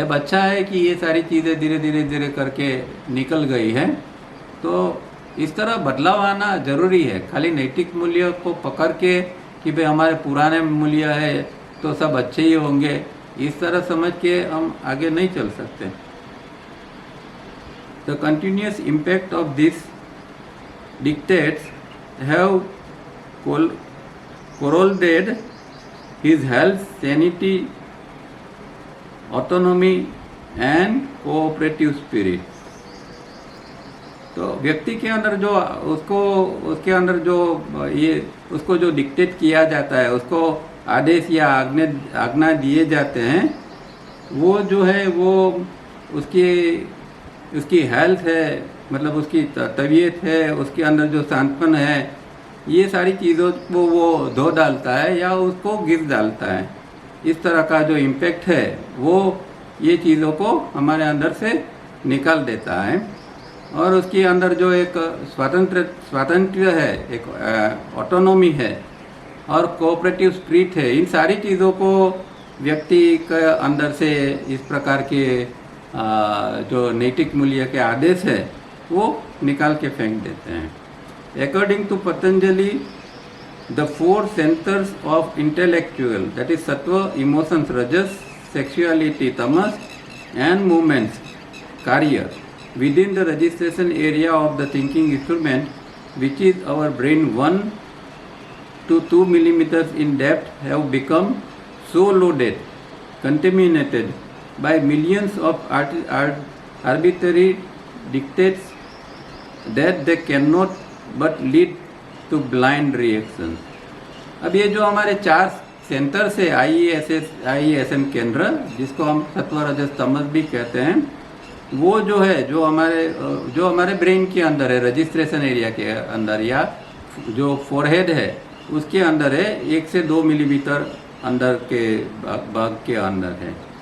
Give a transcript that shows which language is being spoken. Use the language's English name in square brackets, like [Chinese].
[Hindi] अब अच्छा है कि ये सारी चीज़ें धीरे धीरे करके निकल गई हैं। तो इस तरह बदलाव आना ज़रूरी है। खाली नैतिक मूल्य को पकड़ के कि भाई हमारे पुराने मूल्य है तो सब अच्छे ही होंगे, इस तरह समझ के हम आगे नहीं चल सकते। [English] The continuous impact of these dictates have corroded his health, sanity, autonomy and cooperative spirit. [Hindi] तो व्यक्ति के अंदर जो उसके अंदर जो ये उसको जो डिक्टेट किया जाता है, उसको आदेश या आज्ञा दिए जाते हैं, वो जो है वो उसकी हेल्थ है, मतलब उसकी तबीयत है, उसके अंदर जो शांतपन है, ये सारी चीज़ों को वो धो डालता है या उसको गिर डालता है। इस तरह का जो इम्पैक्ट है वो ये चीज़ों को हमारे अंदर से निकाल देता है। और उसके अंदर जो एक स्वातंत्र्य है, एक ऑटोनॉमी है और कोऑपरेटिव स्पिरिट है, इन सारी चीज़ों को व्यक्ति के अंदर से इस प्रकार के जो नैतिक मूल्य के आदेश है वो निकाल के फेंक देते हैं। [English] According to Patanjali, the four centers of intellectual, that is sattva, emotions, rajas, sexuality, tamas, and movements, karya, within the registration area of the thinking instrument, which is our brain 1 to 2 millimeters in depth, have become so loaded, contaminated by millions of arbitrary dictates that they cannot but lead to blind reactions. [Hindi] अब ये जो हमारे 4 centres है IESM केंद्र, जिसको हम सत्व रजस तमस भी कहते हैं, वो जो है जो हमारे ब्रेन के अंदर है, रजिस्ट्रेशन एरिया के अंदर या जो फोरहेड है उसके अंदर है, 1 से 2 मिलीमीटर अंदर के भाग के अंदर है।